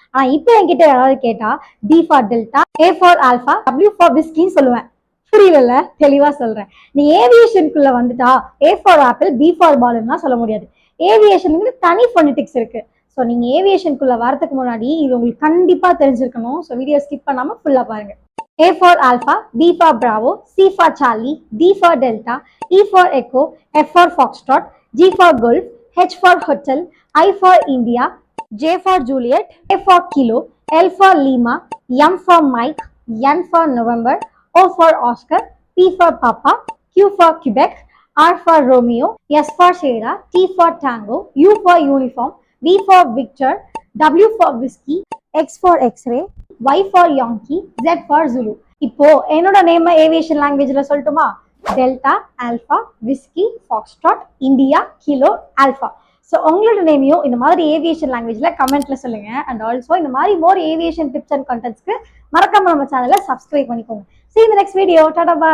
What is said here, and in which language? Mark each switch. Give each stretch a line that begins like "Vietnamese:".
Tamil: ஆனா இப்போ என்கிட்ட யாராவது கேட்டா D for delta, A for alpha, W for விஸ்கின்னு சொல்லுவேன். புரியல, தெளிவா சொல்றேன். நீ ஏவியேஷனுக்குள்ள வந்துட்டா A for apple, B for பால்னா சொல்ல முடியாது. ஏவியேஷனுக்கு தனி ஃபோனடிக்ஸ் இருக்கு. ஸோ நீங்க ஏவியேஷனுக்குள்ள வரதுக்கு முன்னாடி இது உங்களுக்கு கண்டிப்பா தெரிஞ்சிருக்கணும். ஸோ வீடியோ ஸ்கிப் பண்ணாம ஃபுல்லா பாருங்க.
English: A for Alpha, B for Bravo, C for Charlie, D for Delta, E for Echo, F for Foxtrot, G for Golf, H for Hotel, I for India, J for Juliet, A for Kilo, L for Lima, M for Mike, N for November, O for Oscar, P for Papa, Q for Quebec, R for Romeo, S for Sierra, T for Tango, U for Uniform, V for Victor, W for Whiskey, X for X-ray, Y for Yankee, Z for Zulu.
Tamil: இப்போ என்னோட name aviation லாங்குவேஜ்ல சொல்லட்டுமா? Delta, alpha, whisky, Foxtrot, India, kilo, alpha. So உங்களோட நேமையும் இந்த மாதிரி aviation லாங்குவேஜ்ல கமெண்ட்ல சொல்லுங்க. அண்ட் ஆல்சோ இந்த மாதிரி மோர் ஏவியேஷன் டிப்ஸ் அண்ட் கண்டென்ட்ஸ்க்கு மறக்காம நம்ம சேனலை சப்ஸ்கிரைப் பண்ணிக்கோங்க.
English: See you in the next video. Tada bye.